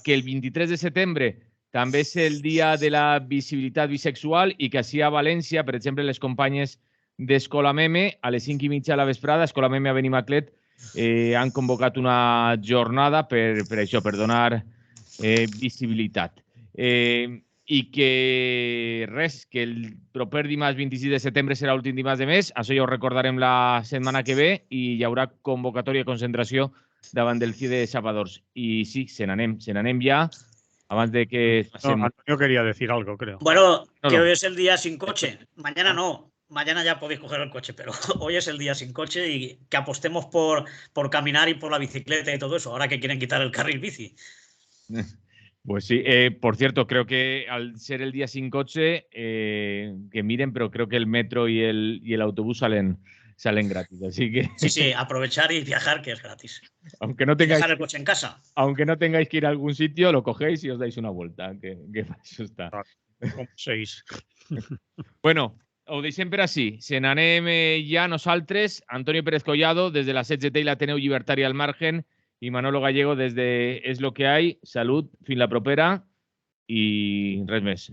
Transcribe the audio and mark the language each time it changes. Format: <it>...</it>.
<ca>Que el 23 de setembre també és el dia de la visibilitat bisexual i que així a València, per exemple, les companyes d'Escola Meme, a les 5:30 a la vesprada, Escola Meme a Benimaclet, han convocat una jornada per això, per donar visibilitat. I que res, que el proper dimarts 26 de setembre serà l'últim dimarts de mes, això ja ho recordarem la setmana que ve i hi haurà convocatòria de concentració davant del CIE de Salvadors. I sí, se n'anem ja, abans de que...</ca> <es>No, Antonio quería decir algo, creo. Bueno, que hoy es el día sin coche. Mañana no. Mañana ya podéis coger el coche, pero hoy es el día sin coche y que apostemos por caminar y por la bicicleta y todo eso, ahora que quieren quitar el carril bici. Pues sí, por cierto, creo que al ser el día sin coche, que miren, pero creo que el metro y el autobús salen salen gratis. Así que, Sí, sí, aprovechar y viajar, que es gratis. aunque no tengáis, Dejar el coche en casa. aunque no tengáis que ir a algún sitio, lo cogéis y os dais una vuelta, que para eso está. Com 6.</es> <ca>Bueno, ho deixem per així. Se n'anem ja nosaltres. Antonio Pérez Collado, des de la CGT i l'Ateneu Llibertari al Margen, i Manolo Gallego des de És lo que hay. Salut, fins la propera i res més.</ca>